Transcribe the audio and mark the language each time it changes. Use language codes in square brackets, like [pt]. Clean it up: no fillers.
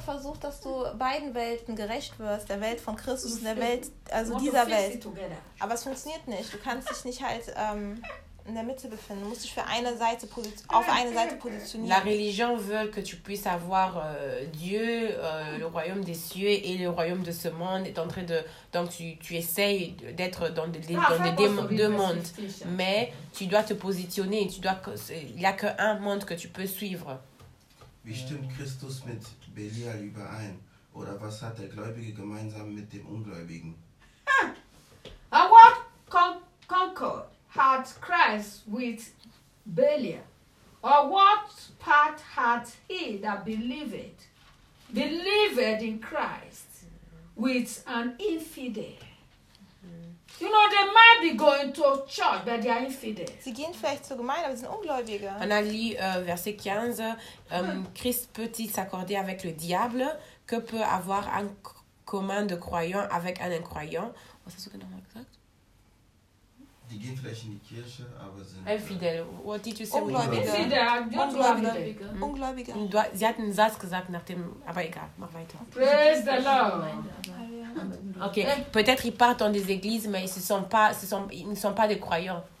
[de] versucht, dass du beiden Welten gerecht wirst, der Welt von Christus und der Welt, also dieser Welt. Aber es funktioniert nicht. Du kannst dich nicht halt in der Mitte befinden. Du musst dich für eine Seite auf eine Seite positionieren. [fr] La religion veut que tu puisses avoir Dieu, le royaume des cieux et le royaume de ce monde est en train de donc tu essayes d'être dans deux mondes, mais tu dois te positionner. Tu dois il y a que un monde que tu peux suivre. [de] Wie stimmt Christus mit Belial überein? Oder was hat der Gläubige gemeinsam mit dem Ungläubigen? [en] A what concord had Christ with Belial? Or what part had he that believed in Christ with an infidel? You know, they might be going to church, but they are infidels. [de] Sie gehen vielleicht zur Gemeinde, aber sie sind Ungläubige. [fr] On a lu verset 15. Christ peut-il s'accorder avec le diable? Que peut avoir un commun de croyant avec un incroyant? [de] Was hast du genau gesagt? Die gehen vielleicht in die Kirche, aber sind [en] infidel. What did you say? [de] Ungläubige. Sie hat einen Satz gesagt, aber egal, mach weiter. [en] Praise the Lord. [fr] Ok, peut-être ils partent dans des églises, mais ils ne sont pas des croyants.